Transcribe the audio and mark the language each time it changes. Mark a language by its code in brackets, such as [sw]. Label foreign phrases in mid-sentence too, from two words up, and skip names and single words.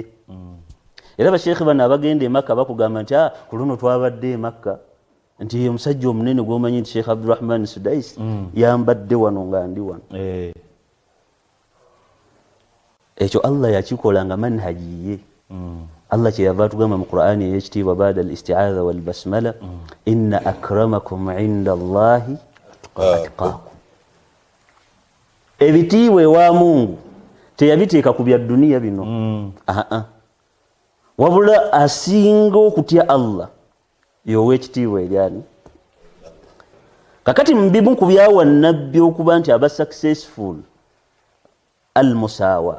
[lg] Era basheekhe bano abagenda e Makka bakugamba nti ku luno twabadde e Makka nti omusajja omunene gw'omanyi nti Sheikh Abdurrahman Sudais yambadde wano nga ndi wano. Ekyo Allah yakikola nga manhaji ye. Allah kyeyava atugamba mu Qur'ani ey'ekitiibwa [ar] بعد الاستعاذة والبسملة إن أكرمكم عند الله أتقاكم. [lg] Ebitiibwa ewa Mungu teyabiteeka ku bya duniya bino, wabula asinga okutya Allah y'ow'ekitiibwa eryani. Kakati mu bimu ku byawa nnabbi okuba nti aba successful al-musaawa,